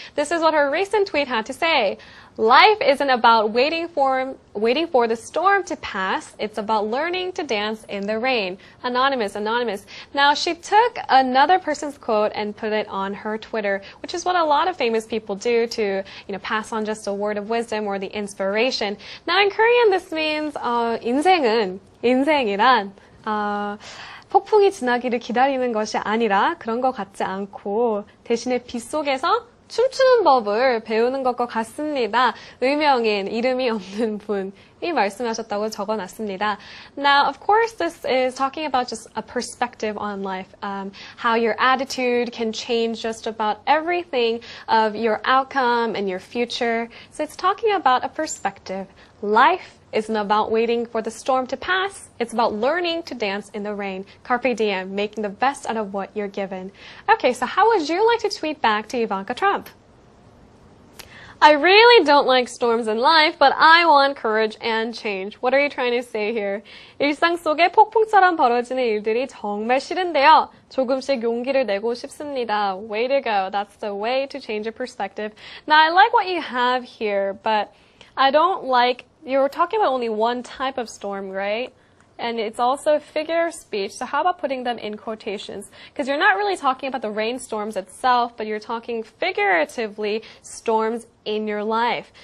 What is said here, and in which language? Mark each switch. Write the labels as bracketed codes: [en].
[en] This is what her recent tweet had to say. Life isn't about waiting for the storm to pass. It's about learning to dance in the rain. Anonymous, anonymous. Now, she took another person's quote and put it on her Twitter, which is what a lot of famous people do to, pass on just a word of wisdom or the inspiration. Now, in Korean, this means [ko] 인생이란 폭풍이 지나기를 기다리는 것이 아니라 그런 것 같지 않고 대신에 빗속에서 춤추는 법을 배우는 것과 같습니다. 의명인, 이름이 없는 분이 말씀하셨다고 적어놨습니다. [en] Now, of course, this is talking about just a perspective on life, how your attitude can change just about everything of your outcome and your future. So it's talking about a perspective. Life isn't about waiting for the storm to pass. It's about learning to dance in the rain. Carpe diem, making the best out of what you're given. Okay, so how would you like to tweet back to Ivanka Trump? I really don't like storms in life, but I want courage and change. What are you trying to say here? [ko] 일상 속에 폭풍처럼 벌어지는 일들이 정말 싫은데요. 조금씩 용기를 내고 싶습니다. [en] Way to go. That's the way to change your perspective. Now, I like what you have here, but I don't like, you're talking about only one type of storm, right? And it's also a figure of speech, so how about putting them in quotations? Because you're not really talking about the rainstorms itself, but you're talking figuratively storms in your life.